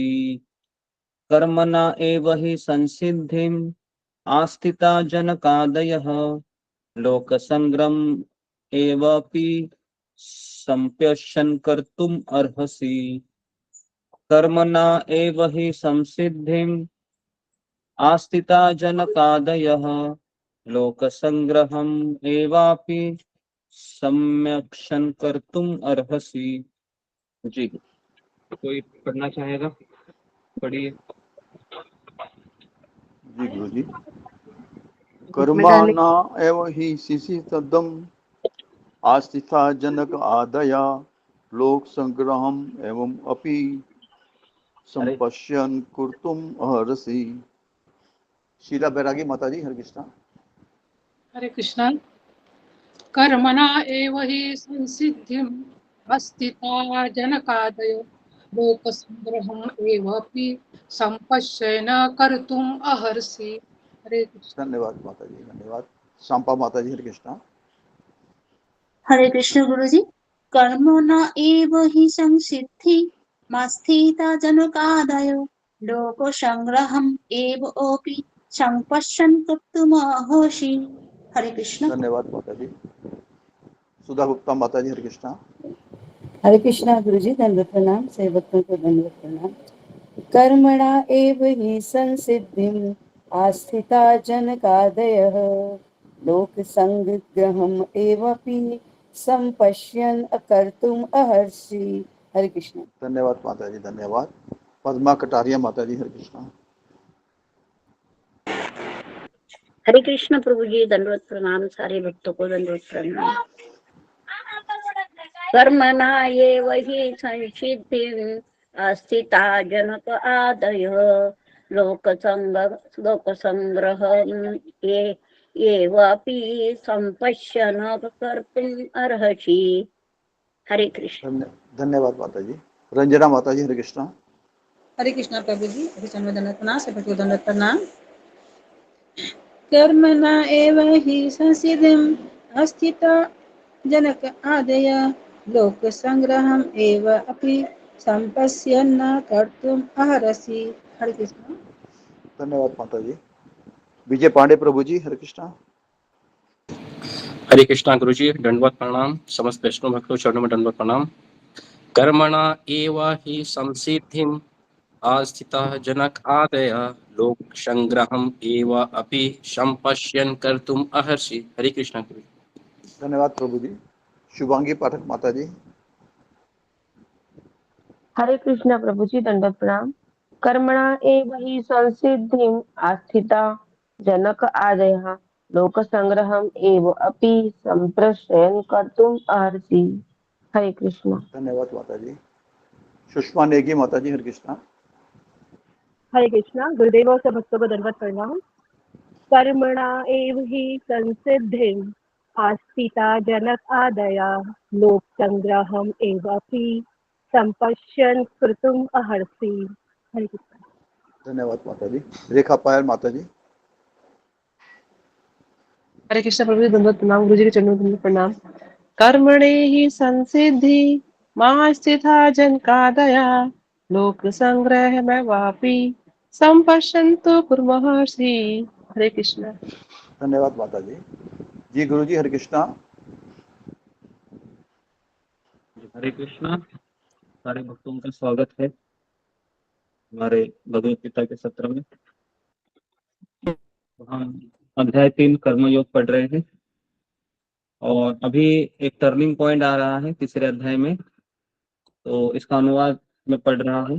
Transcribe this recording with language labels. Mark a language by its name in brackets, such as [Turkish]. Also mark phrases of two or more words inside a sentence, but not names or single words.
[Sanskrit] कर्मणा एव हि संसिद्धिम् आस्थिता जनकादयः लोकसंग्रहम् एवापि संपश्यन् कर्तुम् अर्हसि। कर्मणा एव हि संसिद्धिम् आस्थिता जनकादयः लोकसंग्रहम् एवापि सम्यक्शन कर्तुम अर्हसि। [Hindi] जी, कोई पढ़ना चाहेगा? पढ़िए। जी गुरु जी। [Sanskrit] कर्मणा एव हि सिसितदम् आस्थिता जनक आदया लोक संग्रहम एवं अपि संपश्यन कुर्तुम अर्हसि। [Hindi] शीला बैरागी माता जी हरे कृष्णा। हरे कृष्णा। [Sanskrit] कर्मणा एव हि संसिद्धिम् अस्थिता जनकादयो लोकसंग्रहम् एवापि संपश्येन कर्तुम् अर्हसि। [Hindi] हरे कृष्ण। धन्यवाद माता जी, धन्यवाद। शांपा माता जी हरे कृष्णा। हरे कृष्ण गुरुजी। [Sanskrit] कर्मणा एव हि संसिद्धि मास्थिता जनकादयो लोक संग्रहम् एव अपि संपश्यन् कर्तुमर्हसि। [Hindi] हरे कृष्ण। धन्यवाद माता जी। सुधा गुप्ता माता जी हरे कृष्णा। हरे कृष्णा गुरु जी, दंडवत प्रणाम। सभी भक्तों को दंडवत प्रणाम। [Sanskrit] कर्मणा एव हि संसिद्धिम् आस्थिता जनकादयः लोक संग्रहम् एवपि संपश्यन् कर्तुम् अर्हसि। [Hindi] हरे कृष्ण। धन्यवाद माता जी, धन्यवाद। पद्मा कटारिया माता जी हरे कृष्णा। हरे कृष्ण प्रभु जी, दंडवत प्रणाम। सारे भक्तों को दंडवत प्रणाम। [Sanskrit] कर्मणा एव हि संसिद्धिम् अस्थिता जनक आदयः लोकसंग्रहम् एवापि संपश्यन् कर्तुम् अर्हसि। [Hindi] हरे कृष्ण। धन्यवाद माता जी। रंजना माता जी हरे कृष्णा। हरे कृष्णा प्रभु जी। हरे कृष्ण दंडवत प्रणाम। सभी को दंडवत प्रणाम। [Sanskrit] कर्मणा एव हि संसिद्धिम् अस्थिता जनक आदय लोक संग्रहम् एव अपि संपश्यन् कर्तुम् अर्हसि। [Hindi] हरे कृष्ण। धन्यवाद माता जी। विजय पांडे प्रभु जी हरे कृष्णा। हरे कृष्णा गुरु जी, दंडवत प्रणाम। समस्त वैष्णव भक्तों चरणों में दंडवत प्रणाम। [Sanskrit] कर्मणा एव हि संसिद्धिम् आस्थिता जनक आदय लोक संग्रहम् एव अपि संपश्यन् कर्तुम् अर्हसि। [Hindi] हरे कृष्णा गुरु जी। धन्यवाद प्रभु जी। शुभांगी पाठक माता जी। हरे कृष्णा प्रभु जी, दंडवत प्रणाम। [Sanskrit] कर्मणा एव हि संसिद्धिम् आस्थिता जनक आदयः लोक संग्रहम् एव अपि संप्रश्यन् कर्तुम् अर्हसि। [Hindi] हरे कृष्णा। धन्यवाद माता जी। सुषमा नेगी माता जी हरे कृष्णा। हरे कृष्णा। गुरुदेव और सब भक्तों को दंडवत प्रणाम। [Sanskrit] कर्मणा एव हि संसिद्धिम् आस्थिता जनक आदया लोक संग्रहम् एव अपि संपश्यन् कर्तुम् अर्हसि। [Hindi] हरे कृष्णा। धन्यवाद माता जी। रेखा पायल माता जी। हरे कृष्ण प्रभु जी दंडवत प्रणाम गुरु जी के चरणों में दंडवत प्रणाम। [Sanskrit] कर्मणे ही संसिद्धि मां स्थिता जन का दया लोक संग्रह में वापी संपश्यन्तु कुर्महर्षि। [Hindi] हरे कृष्ण। धन्यवाद माता जी। जी गुरु जी हरे कृष्णा। हरे कृष्णा। सारे भक्तों का स्वागत है हमारे भगवत गीता के सत्र में। हम अध्याय 3 कर्मयोग पढ़ रहे हैं और अभी एक [English] turning point [Hindi] आ रहा है तीसरे अध्याय में, तो इसका अनुवाद मैं पढ़ रहा हूँ।